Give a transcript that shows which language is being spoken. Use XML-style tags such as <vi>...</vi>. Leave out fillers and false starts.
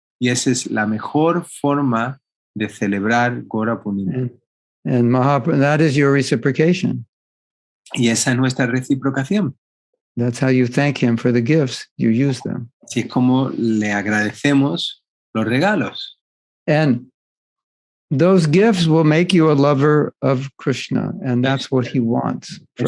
<es>Y esa es la mejor forma de celebrar Gaura Purnima.</es> <en>And Mahaprabhu, that is your reciprocation.</en> <es>Y esa es nuestra reciprocación.</es> <en>That's how you thank him for the gifts. You use them.</en> <es>Así es como le agradecemos los regalos.</es> <en>And those gifts will make you a lover of Krishna, and that's what he wants from</en>